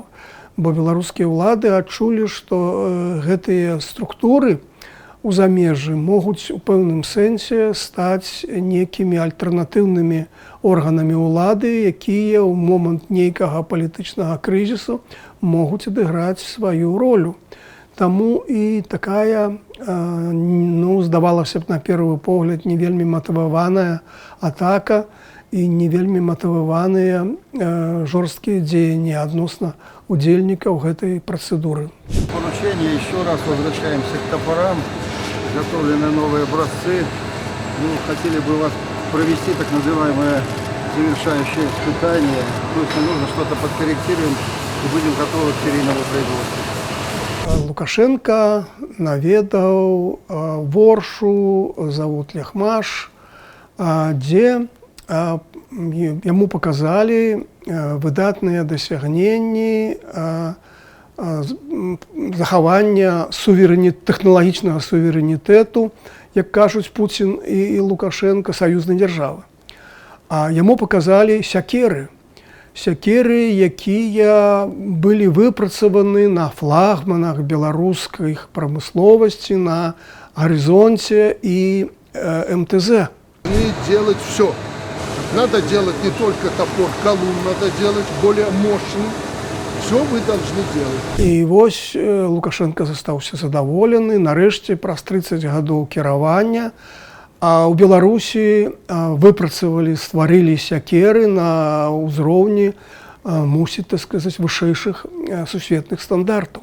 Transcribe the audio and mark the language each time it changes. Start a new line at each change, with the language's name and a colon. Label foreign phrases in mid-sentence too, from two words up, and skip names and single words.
Belarusian: Бо беларускія ўлады адчулі, што гэтыя структуры у замежжы могуць у пэўным сэнсе стаць некімі альтэрнатыўнымі органамі ўлады, якія ў момант нейкага палітычнага крызісу могуць адыграць сваю ролю. Таму і такая, здавалася б, на першы погляд, не вельмі матываваная атака і не вельмі матываваныя жорсткія дзеянні адносна удзельнікаў гэтай працэдуры.
Russian: Поручение, еще раз возвращаемся к топорам, готовлены новые образцы. Хотели бы вас провести так называемое завершающее испытание. То есть нужно что-то подкорректируем и будем готовы к серийному производству.
Belarusian: Лукашенко наведаў Воршу, завод Лехмаш, дзе яму паказалі выдатныя дасягненні захавання тэхналагічнага суверэнітэту, як кажуць Пуцін і Лукашенко, саюзнай дзяржавы. Яму паказалі сякеры, якія былі выпрацаваны на флагманах беларускай прамысловасці, на гарызонце і МТЗ.
Russian: Не делать все. Надо делать не только топор, колун надо делать более мощный. Все вы должны делать.
Belarusian: І вось Лукашенко застаўся задаволены. Нарэшце, праз 30 гадоў кіравання, у Беларусі выпрацавалі, стварылі сякеры на ўзроўні, мусіць, так сказаць, вышэйшых сусветных стандартаў.